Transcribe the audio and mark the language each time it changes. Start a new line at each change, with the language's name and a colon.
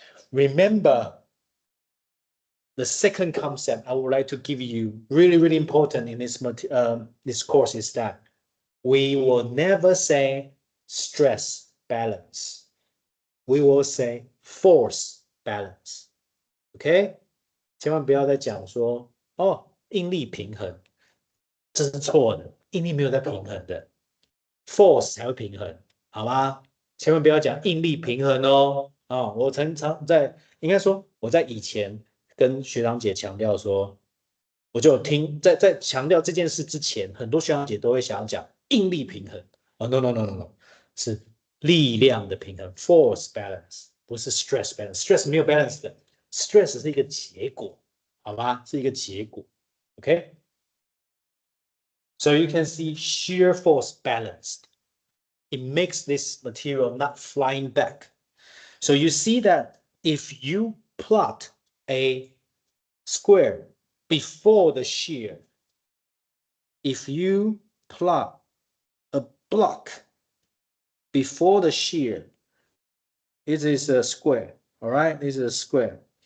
English: Remember, the second concept I would like to give you, really important in this course, is that we will never say stress balance. We will say force balance.
Chinese: OK， 千万不要再讲说哦，应力平衡，这是错的，应力没有在平衡的 ，force 才会平衡，好吗？千万不要讲应力平衡哦。我常常应该说我在以前跟学长姐强调说，我就听在强调这件事之前，很多学长姐都会想要讲应力平衡。 No， 是力量的平衡 ，force balance， 不是 stress balance。stress 没有 balance 的 ，stress 是一个结果，好吧？是一个结果。
English: OK， so you can see shear force balanced. It makes this material not flying back. So you see that if you plot a square before the shear, if you plot a block before the shear, it is a square, all right? This is a square.